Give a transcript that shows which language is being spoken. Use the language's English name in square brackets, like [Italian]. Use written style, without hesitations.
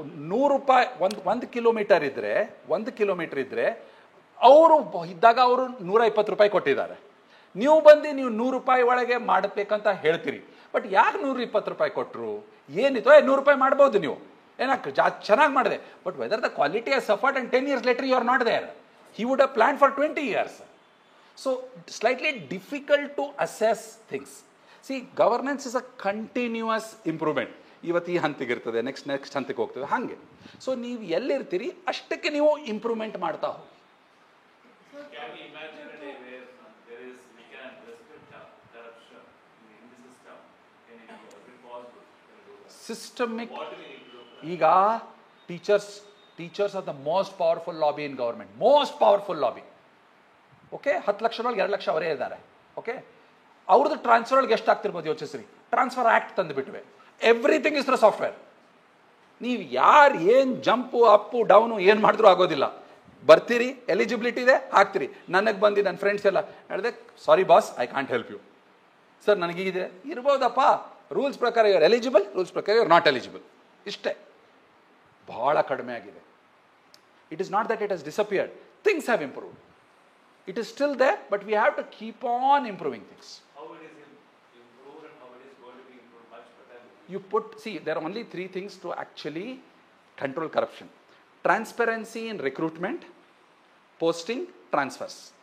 [Kannada] 100 ರೂಪಾಯಿ ಒಂದು ಕಿಲೋಮೀಟರ್ ಇದ್ರೆ, 1 ಕಿಲೋಮೀಟರ್ ಇದ್ರೆ ಅವರು ಇದ್ದಾಗ ಅವರು 120 ರೂಪಾಯಿ ಕೊಟ್ಟಿದ್ದಾರೆ. ನೀವು ಬಂದು ನೀವು 100 ರೂಪಾಯಿ ಒಳಗೆ ಮಾಡಬೇಕಂತ ಹೇಳ್ತೀರಿ. ಬಟ್ ಯಾಕೆ 120 ರೂಪಾಯಿ ಕೊಟ್ಟರು? ಏನಿತ್ತು, 100 ರೂಪಾಯಿ ಮಾಡ್ಬೋದು ನೀವು, ಏನಕ್ಕೆ ಚೆನ್ನಾಗಿ ಮಾಡಿದೆ. [English] But whether the quality has suffered and 10 years later you are not there. He would have planned for 20 years. So slightly difficult to assess things. See, governance is a continuous improvement. [Kannada] ಇವತ್ತು ಈ ಹಂತಕ್ಕೆ ಇರ್ತದೆ, next ಹಂತಕ್ಕೆ ಹೋಗ್ತದೆ, ಹಾಗೆ. So ನೀವು ಎಲ್ಲಿರ್ತೀರಿ ಅಷ್ಟಕ್ಕೆ ನೀವು ಇಂಪ್ರೂವ್ಮೆಂಟ್ ಮಾಡ್ತಾ ಹೋಗಿ. [English] Systemic. ಈಗ teachers are the most powerful lobby in government, most powerful lobby. [Kannada] Okay, 10 ಲಕ್ಷದೊಳಗೆ 2 lakh ಅವರೇ ಇದ್ದಾರೆ. ಓಕೆ, ಅವ್ರದ್ದು ಟ್ರಾನ್ಸ್ಫರ್ ಒಳಗೆ ಎಷ್ಟು ಆಗ್ತಿರ್ಬೋದು ಯೋಚಿಸ್ರಿ. Transfer act ತಂದುಬಿಟ್ವೆ, [English] Everything is through software. [Kannada] ನೀವು ಯಾರು ಏನು ಜಂಪು ಅಪ್ಪು ಡೌನು ಏನು ಮಾಡಿದ್ರೂ ಆಗೋದಿಲ್ಲ. ಬರ್ತೀರಿ, ಎಲಿಜಿಬಿಲಿಟಿ ಇದೆ, ಹಾಕ್ತೀರಿ. ನನಗೆ ಬಂದು ನನ್ನ ಫ್ರೆಂಡ್ಸ್ ಎಲ್ಲ ಹೇಳಿದೆ, [English] Sorry boss, I can't help you. [Kannada] Sir ನನಗೀಗಿದೆ ಇರ್ಬೋದಪ್ಪ, rules ಪ್ರಕಾರ ಇವ್ರು ಎಲಿಜಿಬಲ್, ರೂಲ್ಸ್ ಪ್ರಕಾರ ಇವ್ರು ನಾಟ್ ಎಲಿಜಿಬಲ್. ಇಷ್ಟೇ, ಬಹಳ ಕಡಿಮೆ ಆಗಿದೆ. [English] It is not that it has disappeared, things have improved. It is still there, but we have to keep on improving things. How it is improved and how it is going to be improved much better. See, there are only 3 things to actually control corruption: transparency in recruitment, posting, transfers.